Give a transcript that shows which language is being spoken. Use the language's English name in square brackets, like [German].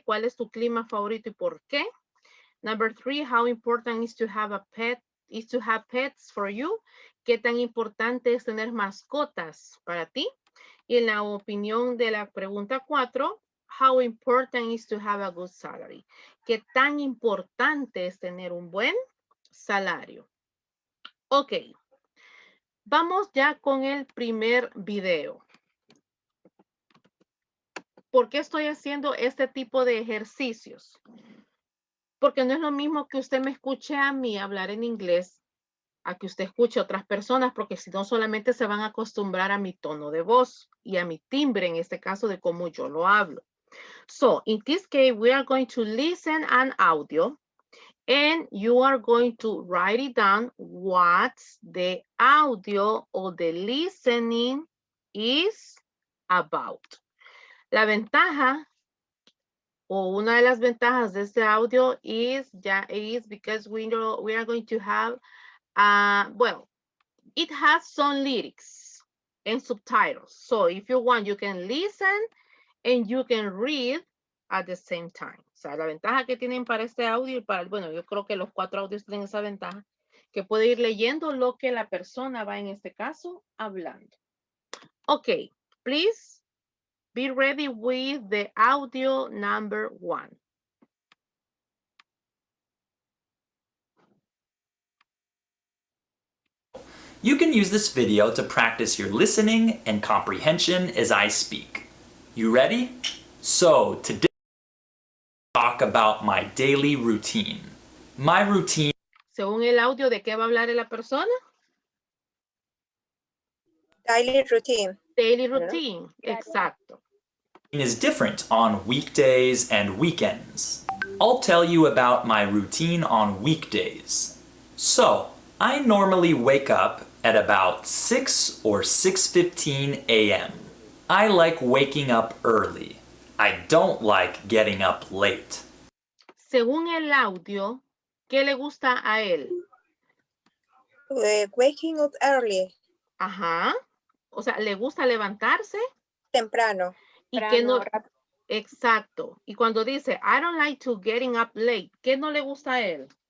[Spanish] ¿Cuál es tu clima favorito y por qué? [English] Number 3, how important is to have a pet? Is to have pets for you? [Spanish] ¿Qué tan importante es tener mascotas para ti? Y en la opinión de la pregunta 4, [English] how important is to have a good salary? [Spanish] ¿Qué tan importante es tener un buen salario? Ok. Vamos ya con el primer video. ¿Por qué estoy haciendo este tipo de ejercicios? Porque no es lo mismo que usted me escuche a mí hablar en inglés a que usted escuche a otras personas, porque si no solamente se van a acostumbrar a mi tono de voz y a mi timbre, en este caso de cómo yo lo hablo. [English] So, in this case, we are going to listen an audio and you are going to write it down what the audio or the listening is about. [Spanish] La ventaja o una de las ventajas de este audio [English] is because we are going to have, well, it has some lyrics and subtitles. So if you want, you can listen and you can read at the same time. [Spanish] O sea, la ventaja que tienen para este audio y para, bueno, yo creo que los 4 audios tienen esa ventaja, que puede ir leyendo lo que la persona va en este caso hablando. [English] Ok, please be ready with the audio number 1. You can use this video to practice your listening and comprehension as I speak. You ready? So today I'll talk about my daily routine. My routine [Spanish] Según el audio, ¿de qué va a hablar la persona? [English] Daily routine. Daily routine, exacto. is different on weekdays and weekends. I'll tell you about my routine on weekdays. So, I normally wake up at about 6 or 6:15 a.m. I like waking up early. I don't like getting up late. [Spanish] Según el audio, ¿qué le gusta a él? [English] Waking up early. [Spanish] Ajá. O sea, ¿le gusta levantarse? Temprano. Y que no... Exacto. Y cuando dice, [English] I don't like to getting up late, [Spanish] ¿qué no le gusta a él?